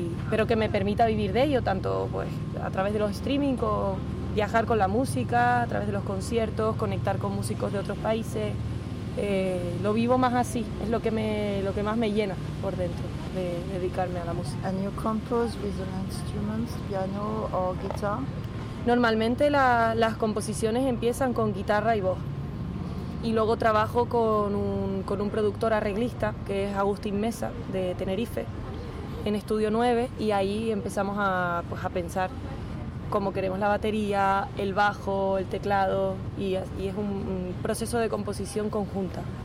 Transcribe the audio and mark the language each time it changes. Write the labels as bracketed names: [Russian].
[Spanish] Pero que me permita vivir de ello, tanto pues a través de los streaming, o viajar con la música, a través de los conciertos, conectar con músicos de otros países. Lo vivo más así, es lo que más me llena por dentro de dedicarme a la música. [English] And you compose with an instrument, piano or guitar? [Spanish] Normalmente las composiciones empiezan con guitarra y voz. Y luego trabajo con un productor arreglista, que es Agustín Mesa, de Tenerife, en Estudio 9, y ahí empezamos a pensar cómo queremos la batería, el bajo, el teclado, y es un proceso de composición conjunta.